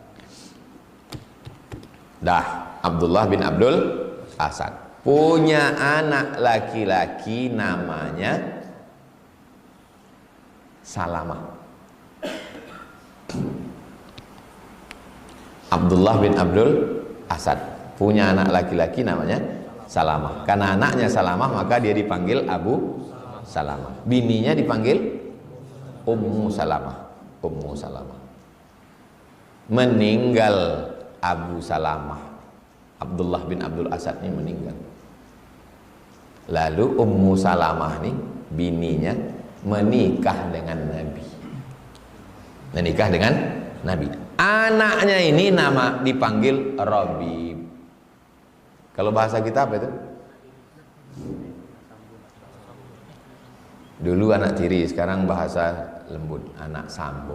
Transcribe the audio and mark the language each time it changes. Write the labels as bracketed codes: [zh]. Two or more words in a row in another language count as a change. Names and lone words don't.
[id] Dah, Abdullah bin Abdul Asad punya anak laki-laki namanya Salamah. Abdullah bin Abdul Asad punya anak laki-laki namanya Salamah. Karena anaknya Salamah, maka dia dipanggil Abu Salamah. Bininya dipanggil Ummu Salamah. Ummu Salamah. Meninggal Abu Salamah. Abdullah bin Abdul Asad ini meninggal. Lalu Ummu Salamah ini bininya menikah dengan Nabi. Menikah dengan Nabi. Anaknya ini nama dipanggil Rabib. Kalau bahasa kita apa itu? Dulu anak tiri, sekarang bahasa lembut, anak sambung.